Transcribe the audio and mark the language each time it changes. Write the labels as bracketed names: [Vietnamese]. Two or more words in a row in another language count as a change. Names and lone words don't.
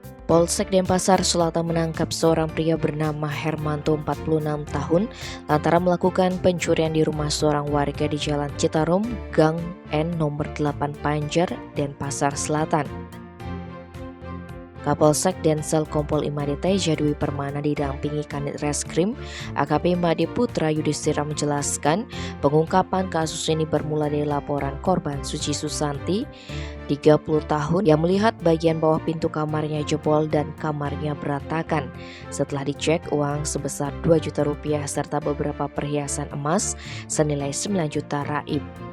[Indonesian] Polsek Denpasar Selatan menangkap seorang pria bernama Hermanto 46 tahun lantaran melakukan pencurian di rumah seorang warga di Jalan Citarum, Gang N nomor 8 Panjer, Denpasar Selatan. Kapolsek Densel Kompol Imade Teja Dwi Permana didampingi Kanit Reskrim AKP Imade Putra Yudhistira menjelaskan pengungkapan kasus ini bermula dari laporan korban Suci Susanti 30 tahun yang melihat bagian bawah pintu kamarnya jebol dan kamarnya berantakan. Setelah dicek, uang sebesar 2 juta rupiah serta beberapa perhiasan emas senilai 9 juta raib.